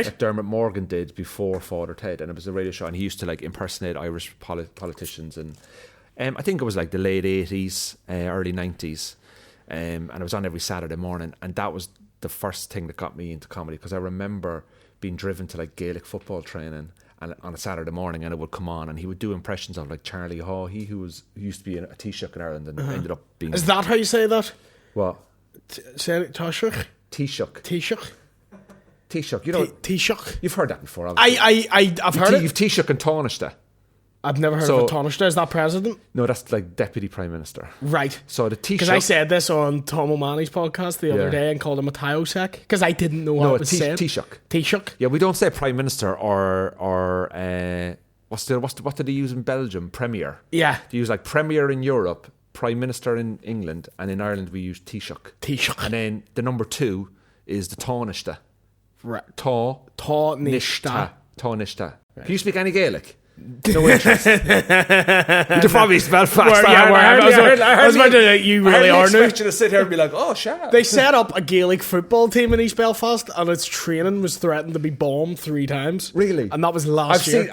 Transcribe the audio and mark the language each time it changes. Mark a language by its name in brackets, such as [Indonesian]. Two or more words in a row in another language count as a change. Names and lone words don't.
[English] that Dermot Morgan did before Father Ted, and it was a radio show, and he used to like impersonate Irish politicians, and I think it was like the late 80s, early 90s, and it was on every Saturday morning, and that was the first thing that got me into comedy, because I remember being driven to like Gaelic football training and on a Saturday morning, and it would come on, and he would do impressions of like Charlie Hawley, who used to be a Taoiseach in Ireland and ended up being... Is that how you say that? What? Say it, Taoiseach? Taoiseach. Taoiseach? Taoiseach. You know, Taoiseach? you've heard that before, obviously. I've heard it. You've Taoiseach and Taoiseach. I've never heard So- of a Taoiseach. Is that president? No, that's like deputy prime minister. Right. So the Because I Taoiseach. said this on Tom O'Malley's podcast the other Yeah. day and called him a Taoiseach because I didn't know what No, it was saying. Taoiseach. Taoiseach. Yeah, we don't say prime minister or what did they use in Belgium? Premier. Yeah. They use like premier in Europe, prime minister in England, and in Ireland we use Taoiseach. Taoiseach. And then the number 2 is the Taoiseach. Right. Taoiseach. Taoiseach. Can you speak any Gaelic? No interest. You're from East Belfast. I was about to you really are new. expect you to sit here and be like, oh, shut They set up a Gaelic football team in East Belfast and its training was threatened to be bombed 3 times. Really? And that was last year.